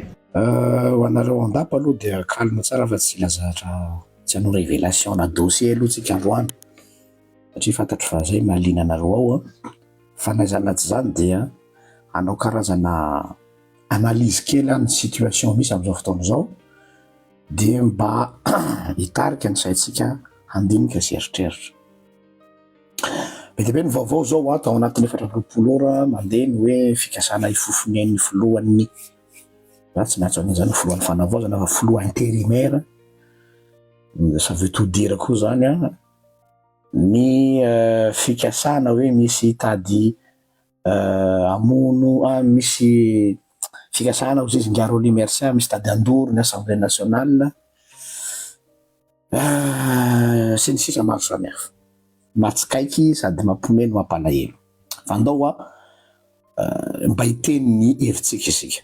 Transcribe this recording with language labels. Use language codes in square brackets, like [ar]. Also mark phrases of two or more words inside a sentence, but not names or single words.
[mg] Ho anareo andapa aloha dia kalma tsara fa tsy lazatra tsy hanao révélation na dossier aloha tsika androany satria fantatro fa zay mahaliana anareo ao fa naizana tsy zany dia hanao karazana analyse kely ny situation misy amin'izao fotoana izao dia mba hitarika ny saintsika handinika sy eritreritra. Mety be ny vaovao zao atao anatin'ny 4 ora mandeha ny hoe fikasana ifofonen'ny filohan'ny tsy maintsy an'izany filohan'ny fanavaozana fa filoha intérimaire. [fr] Ça veut tout dire [mg] koa zany ny fikasana hoe misy tady amono misy fikasana ho zizy ngaro Limersa misy tady andoro ny [fr] Assemblée nationale [mg] sy ny sisa maro samihafa matsikaiky sady mampomeno mampalahelo fa andao mba hiteny ny hevitsika isika.